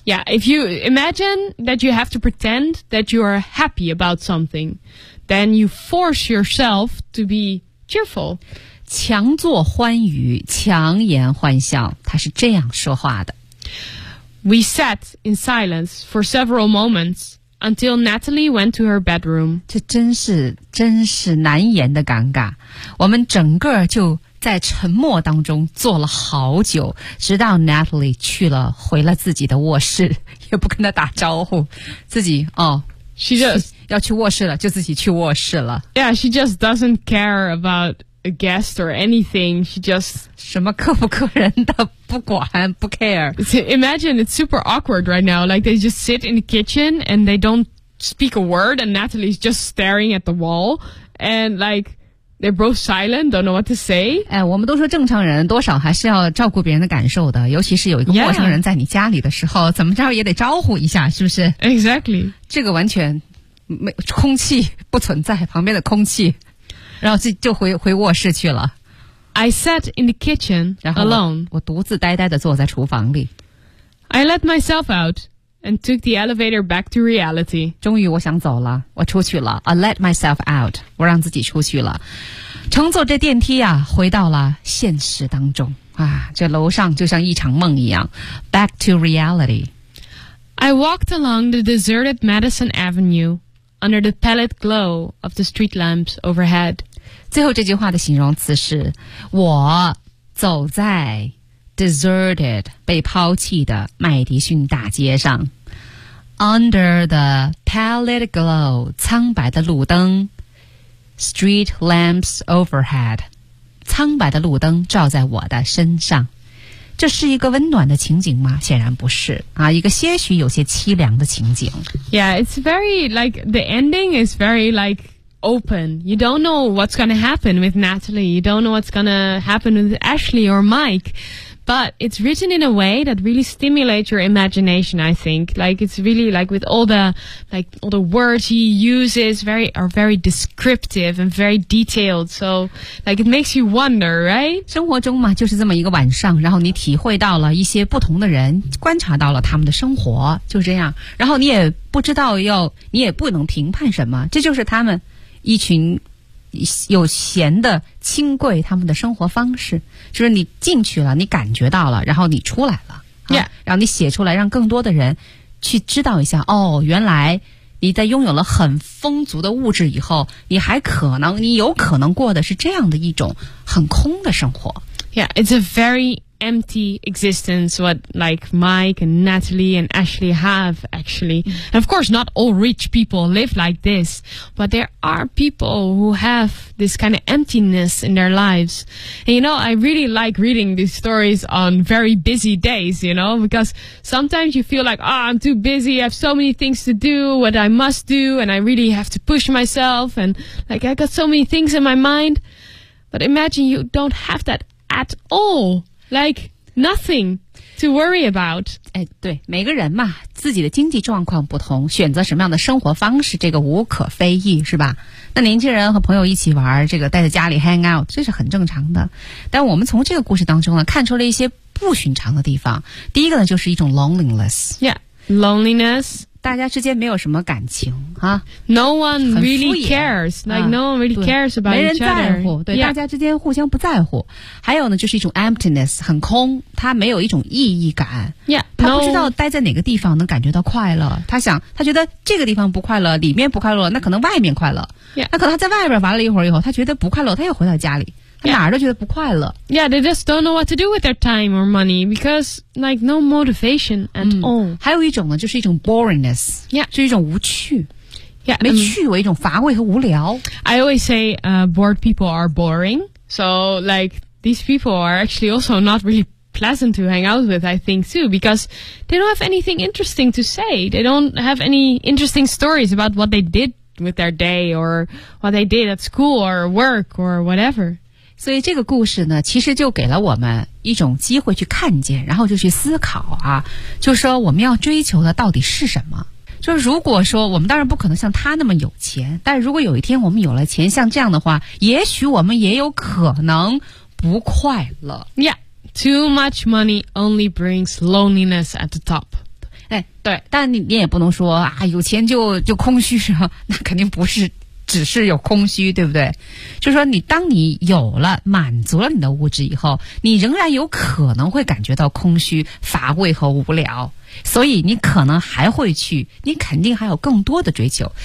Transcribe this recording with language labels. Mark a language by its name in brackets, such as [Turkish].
[English] Yeah, if you imagine that you have to pretend that you are happy about somethingThen you force yourself to be cheerful. [Chinese] 强作欢愉，强颜欢笑，他是这样说话的。 [English] We sat in silence for several moments until Natalie went to her bedroom. [Chinese] 这真是难言的尴尬。我们整个就在沉默当中坐了好久，直到 Natalie 回了自己的卧室，也不跟他打招呼，自己哦。 [English] She just [Chinese] 要去卧室了，就自己去卧室了。 [English] Yeah, she just doesn't care about a guest or anything. She just [Chinese] 什么客不客人的不管不 care. [English] Imagine it's super awkward right now. Like they just sit in the kitchen and they don't speak a word, and Natalie's just staring at the wall, and like they're both silent, don't know what to say. [Chinese] 哎，我们都说正常人多少还是要照顾别人的感受的，尤其是有一个陌生人在你家里的时候， [English] yeah. [Chinese] 怎么着也得招呼一下，是不是 [English] ？Exactly. [Chinese] 这个完全没空气不存在，旁边的空气，然后就回卧室去了。 [English] I sat in the kitchen alone. [Chinese] 我独自呆呆地坐在厨房里。 [English] I let myself out and took the elevator back to reality. [Chinese] 终于我想走了，我出去了。 [English] I let myself out. [Chinese] 我让自己出去了，乘坐这电梯啊，回到了现实当中啊。这楼上就像一场梦一样 ， [English] back to reality. I walked along the deserted Madison Avenue under the pallid glow of the street lamps overhead. [Chinese] 最后这句话的形容词是我走在 deserted 被抛弃的麦迪逊大街上 [English] under the pallid glow [Chinese] 苍白的路灯 [English] street lamps overhead [Chinese] 苍白的路灯照在我的身上。这是一个温暖的情景吗？显然不是啊，一个些许有些凄凉的情景。 [English] Yeah, it's very like the ending is very like open. You don't know what's going to happen with Natalie. You don't know what's going to happen with Ashley or Mike. But it's written in a way that really stimulates your imagination. I think like it's really like with all the words he uses are very descriptive and very detailed. So like it makes you wonder, right? [Chinese] 生活中嘛，就是这么一个晚上，然后你体会到了一些不同的人，观察到了他们的生活，就这样。然后你也不知道要，你也不能评判什么，这就是他们一群有闲的亲贵他们的生活方式，就是你进去了，你感觉到了，然后你出来了、 [English] yeah. [Chinese] 然后你写出来，让更多的人去知道一下，哦，原来你在拥有了很丰足的物质以后，你还可能，你有可能过的是这样的一种很空的生活。 [English] Yeah, it's a very empty existence what like Mike and Natalie and Ashley have actually. And of course not all rich people live like this, but there are people who have this kind of emptiness in their lives. And you know, I really like reading these stories on very busy days, you know, because sometimes you feel like, oh, I'm too busy, I have so many things to do, what I must do, and I really have to push myself, and like I got so many things in my mind. But imagine you don't have that at all. Like nothing to worry about. [Chinese] 哎，对，每个人嘛，自己的经济状况不同，选择什么样的生活方式，这个无可非议，是吧？那年轻人和朋友一起玩，这个待在家里 [English] hang out， [Chinese] 这是很正常的。但我们从这个故事当中呢，看出了一些不寻常的地方。第一个呢，就是一种 loneliness. [English] Yeah, loneliness. [Chinese] 大家之间没有什么感情啊。 [English] No one really cares. Like no one really cares about each other. [Chinese] 没人在乎，对、 [English] yeah. [Chinese] 大家之间互相不在乎。还有呢，就是一种 emptiness， 很空，他没有一种意义感。 [English] Yeah， [Chinese] 他不知道待在哪个地方能感觉到快乐。他想，他觉得这个地方不快乐，里面不快乐，那可能外面快乐。 [English] Yeah， [Chinese] 那可能他在外边玩了一会儿以后，他觉得不快乐，他又回到家里。 [English] Yeah. [Chinese] 哪儿都觉得不快乐。 [English] Yeah, they just don't know what to do with their time or money because like no motivation at all. [Chinese] 还有一种呢，就是一种 boringness. [English] Yeah, [Chinese] 就是一种无趣。 [English] Yeah, [Chinese] 没趣为一种乏味和无聊。 [English] I always say, bored people are boring. So like these people are actually also not really pleasant to hang out with, I think too, because they don't have anything interesting to say. They don't have any interesting stories about what they did with their day or what they did at school or work or whatever. [Chinese] 所以这个故事呢，其实就给了我们一种机会去看见，然后就去思考啊，就是说我们要追求的到底是什么。就是如果说我们当然不可能像他那么有钱，但如果有一天我们有了钱，像这样的话，也许我们也有可能不快乐。 [English] Yeah, too much money only brings loneliness at the top. [Chinese] 哎，对，但你也不能说啊，有钱就空虚是吧？那肯定不是只是有空虚，对不对？就说你当你有了满足了你的物质以后，你仍然有可能会感觉到空虚、乏味和无聊，所以你可能还会去，你肯定还有更多的追求。